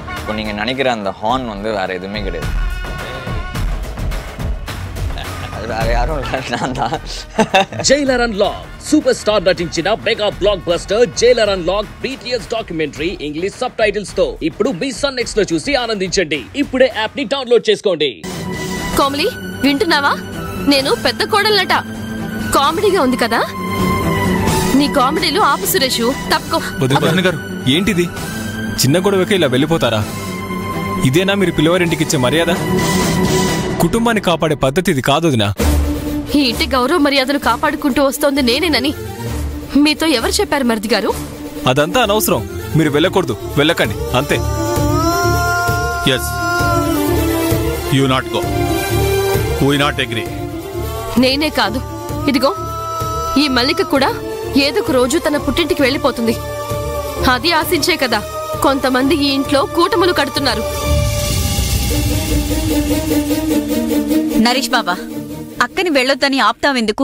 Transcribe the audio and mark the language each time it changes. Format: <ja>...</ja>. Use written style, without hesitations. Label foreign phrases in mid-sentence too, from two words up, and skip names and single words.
<ta>இப்போ நீங்கள் நினைக்கிற அந்த ஹார்ன் வந்து வேறு எதுவுமே கிடையாது. வேற யாரும் இல்லை, நான் தான்.</ta> <te>జైలర్ అన్లాక్</te> <en>super star</en> <te>నటించిన</te> <en>mega block buster</en> <te>జైలర్ అన్లాక్</te> <en>BTS documentary English subtitles</en> <te>తో ఇప్పుడు మీ సన్ నెక్స్ట్ లో చూసి ఆనందించండి. ఇప్పుడే యాప్ ని డౌన్లోడ్ చేసుకోండి. కోమలి వింటున్నావా? నేను పెద్ద కోడలట. కామెడీగా ఉంది కదా? నీ కామెడీలు ఆపు సురేష్, తప్పుకో. గారు ఏంటిది? చిన్న గొడవకి ఇలా వెళ్ళిపోతారా? ఇదేనా మీరు పిల్లవారింటికి ఇచ్చే మర్యాద? కుటుంబాన్ని కాపాడే పద్ధతి ఇది కాదు వదినా. ఈ ఇంటి గౌరవ మర్యాదలు కాపాడుకుంటూ వస్తోంది నేనేనని మీతో ఎవరు చెప్పారు మరిది గారు? అదంతా అనవసరం. మీరు వెళ్ళకూడదు, వెళ్ళకండి అంతే.</te> <en>yes you not go, we not agree.</en> <te>నేనే కాదు, ఇదిగో ఈ మల్లిక కూడా ఏదో ఒక రోజు తన పుట్టింటికి వెళ్ళిపోతుంది. అది ఆశించే కదా కొంతమంది ఈ ఇంట్లో కూటములు కడుతున్నారు. నరేష్ బాబా, అక్కని వెళ్ళొద్దని ఆపుతావెందుకు?</te>